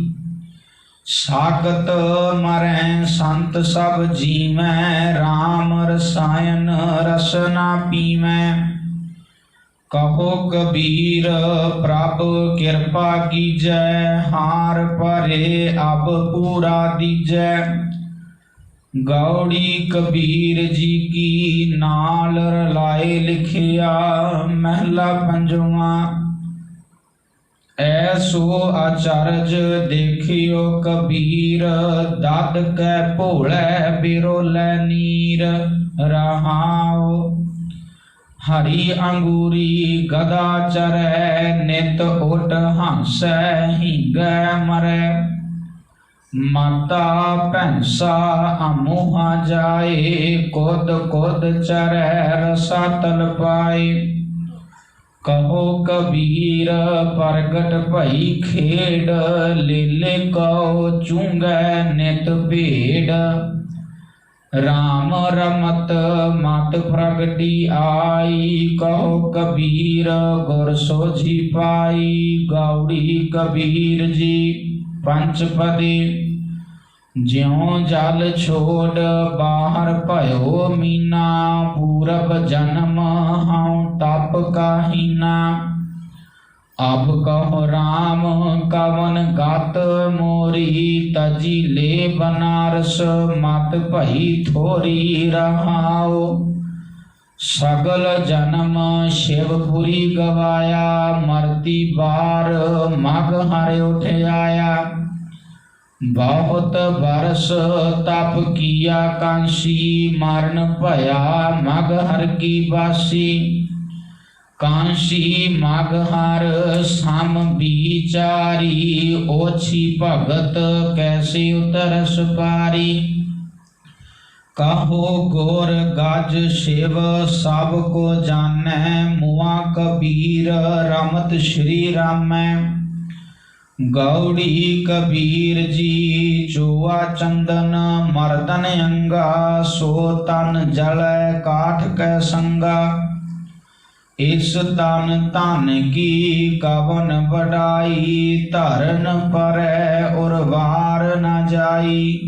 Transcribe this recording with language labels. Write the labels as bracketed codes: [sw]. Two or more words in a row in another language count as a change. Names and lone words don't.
[hi] साकत मरै संत सब जीवै, राम रसायन रस ना पीवै। कहो कबीर प्रभु कृपा कीजै, हार परे अब पूरा दीजै। [pa] ਗੌੜੀ ਕਬੀਰ ਜੀ ਕੀ ਨਾਲ ਰਲਾਏ ਲਿਖਿਆ, ਮਹਲਾ ਪੰਜਵਾ। [hi] ऐसो अचरज देखियो कबीर, दद कै भोले बिरोलै नीर रहाओ। हरी अंगूरी गदा चरै, नित उठ हंसै हींगै मरै। माता भैंसा अमूहा जाए, कुद कुद चरै रसा तल पाए। कहो कबीर प्रगट भई खेड, लीले कहो चूंगै नित भेड़। राम रमत मत प्रगटी आई, कहो कबीर गुर सोझी पाई। गौड़ी कबीर जी पंचपदी, ज्यों जल छोड़ बाहर भयो मीना। पूरब जन्म हूँ तप काहीना, अब कहो राम कवन गत मोरी। तजी ले बनारस मत भई थोरी रहाओ। सगल जन्म शिवपुरी गवाया, मरती बार मग हर उठ आया। बहुत बरस तप किया कांसी, मरण भया मग हर की बासी। कांसी मगहर सम बिचारी, ओछी भगत कैसे उतरस पारी। कहो गोर गज शिव सब को जानै, मुआ कबीर रमत श्री रामै। गौड़ी कबीर जी चोआ चंदन मर्दन अंगा, सो तन जलै काठ कै संगा। इस तन धन की कवन बढ़ाई, धरन परै उर्वार न जाई।